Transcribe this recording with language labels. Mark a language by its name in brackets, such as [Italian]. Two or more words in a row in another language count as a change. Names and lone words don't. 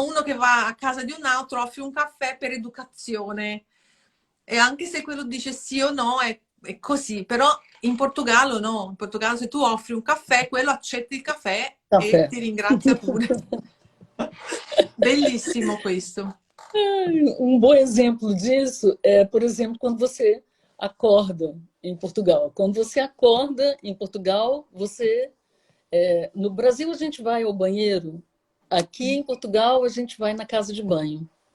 [Italian] Uno che va a casa di un altro offre un caffè per educazione. E anche se quello dice sì o no, è così. Però in Portogallo no. In Portogallo se tu offri un caffè, quello accetta il caffè e [Portuguese] Café. [Italian] ti ringrazia pure. Bellissimo questo. [Portuguese] Um bom exemplo disso é, por exemplo, quando você acorda em Portugal. Quando você acorda em Portugal, no Brasil a gente vai ao banheiro, aqui em Portugal a gente vai na casa de banho.